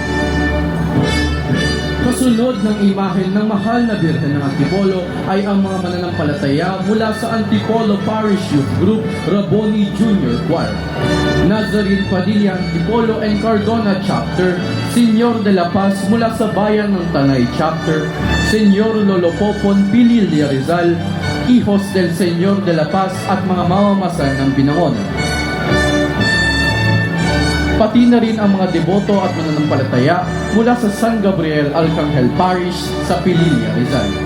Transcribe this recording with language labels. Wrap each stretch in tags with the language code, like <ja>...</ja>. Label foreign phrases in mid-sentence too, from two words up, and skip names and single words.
<tl>Kasunod ng imahen ng mahal na Birhen ng Antipolo ay ang mga mananampalataya mula sa Antipolo Parish Youth Group Raboni Junior Choir, Nazarene Padilla Antipolo and Cardona Chapter, Senyor de la Paz mula sa Bayan ng Tanay Chapter, Senyor Lolo Popon Pililla Rizal, Hijos del Senyor de la Paz at mga mamamasan ng Binangon. Pati na rin ang mga deboto at mananampalataya mula sa San Gabriel Arcangel Parish sa Pililla Rizal.</tl>